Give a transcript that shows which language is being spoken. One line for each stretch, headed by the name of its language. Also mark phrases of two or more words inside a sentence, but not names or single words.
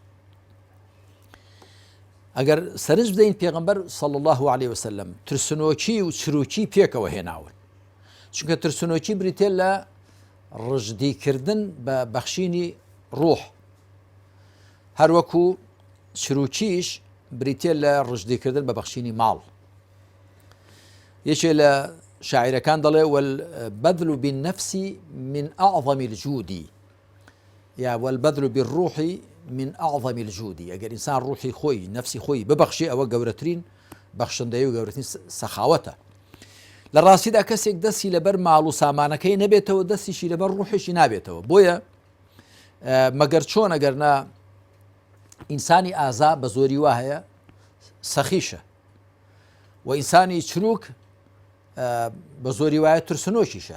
Central Kurdish: ئەگەر سەرنج بدەین پێغەمبەر
Arabic: صلی الله علیه وسلم
Central Kurdish: ترسنۆکی و چروکی پێکەوە هێناون، چونکە ترسنۆکی بریتێ لە ڕژدیکردن بە بەخشینی ڕوح، هەروەکو چروکیش بریتێ لە ڕژدیکردن بە بەخشینی ماڵ. یەکێ لە شاعیرەکان دەڵێ
Arabic: والبذل بالنفس من أعظم الجود
Central Kurdish: یا
Arabic: والبذل بالروح من أعظم الجود.
Central Kurdish: ئەگەر ئینسان ڕوحی خۆی نفسی خۆی ببەخشێ ئەوە گەورەترین بەخشندەیە و گەورەترین سەخاوەتە. لە ڕاستیدا کەسێک دەستی لەبەر ماڵ و سامانەکەی نەبێتەوە، دەستیشی لەبەر ڕوحێکی نابێتەوە. بۆیە مەگەر چۆن ئەگەرنا ئینسانی ئازا بە زۆری وا هەیە سەخیشە و ئینسانی چروک بە زۆری وایە ترسنۆکیشە.